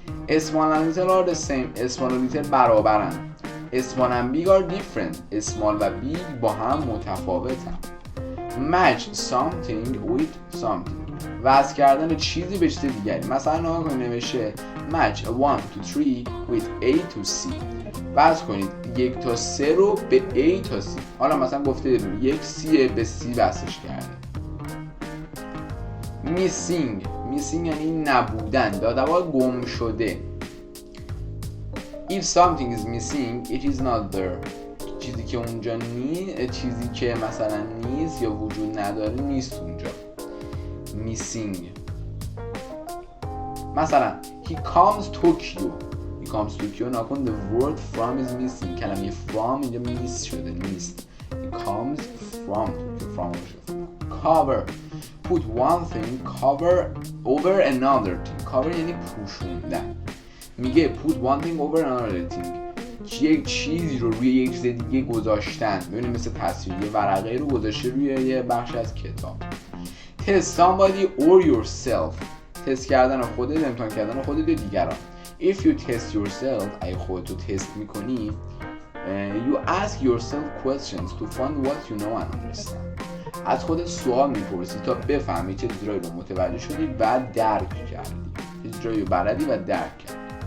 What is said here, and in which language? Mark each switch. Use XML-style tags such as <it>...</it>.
<en>small and little are the same،</en> <fa>small و little برابرن.</fa> <en>small and big are different،</en> <fa>small و big با هم متفاوتن.</fa> <en>match something with something،</en> <fa>وصل کردن چیزی به چیز دیگری. مثلا نگاه کنید نوشته</fa> <en>match 1 to 3 with A to C،</en> <fa>وصل کنید 1 تا 3 رو به A تا C. حالا مثلا گفته 1 C به C وصلش کرده. missing یعنی نبودن، دادوا گم شده.</fa> <en>if something is missing it is not there،</en> <fa>چیزی که اونجا چیزی که مثلا نیست یا وجود نداره نیست اونجا.</fa> <en>missing. مثلا he comes Tokyo نکن the word from is missing،</en> <fa>کلمه from اینجا miss شده، نیست.</fa> <en>he comes from Tokyo. cover put one thing cover over another thing،</en> <fa>cover یعنی پوشوندن. میگه</fa> <en>put one thing over another thing،</en> <fa>یک چیزی رو روی یک چیز دیگه گذاشتن. ببینید مثل تصویر، یه ورقه رو گذاشته روی یه بخش از کتاب.</fa> <en>test somebody or yourself،</en> <fa>تست کردن خودت، امتحان کردن خودت یا دیگران.</fa> <en>if you test yourself،</en> <fa>اگه خودتو تست میکنی</fa> <en>you ask yourself questions to find what you know and understand،</en> <fa>از خودت سوال میپرسی تا بفهمی چه چیزایی رو متوجه شدی و درک کردی، چه چیزایی رو بلدی و درک کردی.</fa>